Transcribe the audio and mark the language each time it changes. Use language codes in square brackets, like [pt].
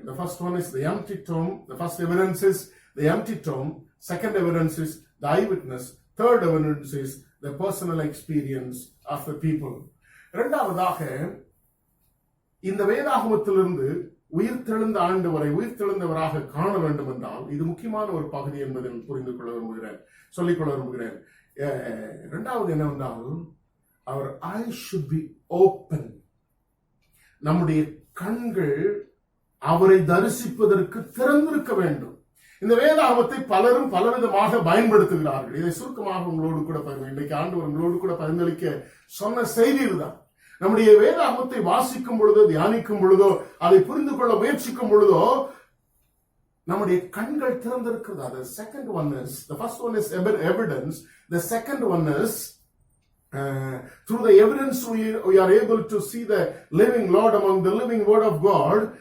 [en] The first one is the empty tomb. The first evidence is the empty tomb. Second evidence is the eyewitness. Third evidence is the personal experience of the people. [ta] 2ஆவதாக இந்த வேதாகமத்திலிருந்து உயிர்த்தெழுந்த ஆண்டவரை உயிர்த்தெழுந்தவராக காண வேண்டும் என்றால் இது முக்கியமான ஒரு பகுதி என்பதை சொல்லிக்கொள்ள விரும்புகிறேன். 2வது என்னவென்றால் [en] our eyes should be open. [ta] நம்முடைய கண்கள் அவரை தரிசிப்பதற்கு திறந்திருக்க வேண்டும். இந்த வேதாகமத்தை பலரும் பலவிதமாக பயன்படுத்துகிறார்கள். இதை சுருக்கமாக உங்களோடு கூட இன்றைக்கு ஆண்டவர் உங்களோடு கூட பரிந்தளிக்க சொன்ன செய்தி இதுதான். நம்முடைய வேதாகமத்தை வாசிக்கும் பொழுதோ, தியானிக்கும் பொழுதோ, அதை புரிந்து கொள்ள முயற்சிக்கும் பொழுதோ நம்முடைய கண்கள் திறந்திருக்கிறது. Second one is, [en] the first one is evidence. The second one is through the evidence we are able to see the living Lord among the living word of God.